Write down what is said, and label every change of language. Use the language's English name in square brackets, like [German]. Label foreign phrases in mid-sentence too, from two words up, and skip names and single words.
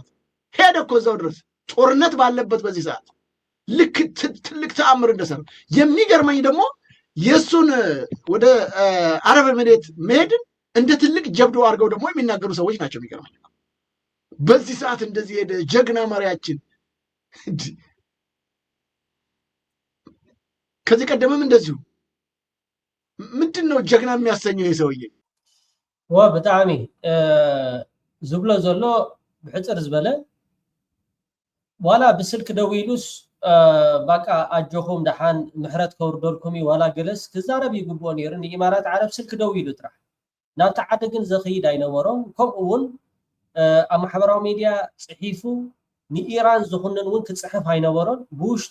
[Amharic] ሄደ እኮ እዛው ድረስ ጦርነት ባለበት በዚህ ሰዓት ልክ ትልቅ ተአምር እንደሰራ። የሚገርመኝ ደግሞ የሱን ወደ አረብ ኤሚሬት መሄድን እንደ ትልቅ ጀብዶ አድርገው ደግሞ የሚናገሩ ሰዎች ናቸው። የሚገርመኝ በዚህ ሰዓት እንደዚህ ሄደ ጀግና መሪያችን። ከዚህ ቀደምም እንደዚሁ ምንድነው ጀግና የሚያሰኘው የሰውዬ [Tigrinya] ብጣዕሚ ዝብሎ ዘሎ ብሕፅር ዝበለ ዋላ ብስልክ ደዊሉስ ባቃ አጆኹም ደሓን ምሕረት ከውርደልኩም ዋላ ገለስ ክዛረብ ይግብኦ ነይሩ ንኢማራት ዓረብ ስልክ ደዊሉ ጥራሕ ናብቲ ዓዲ ግን ዘኽይድ ኣይነበሮም። ከምኡ እውን ኣብ ማሕበራዊ ሚድያ ፅሒፉ ንኢራን ዝኹንን እውን ክፅሕፍ ኣይነበሮን ብውሽጡ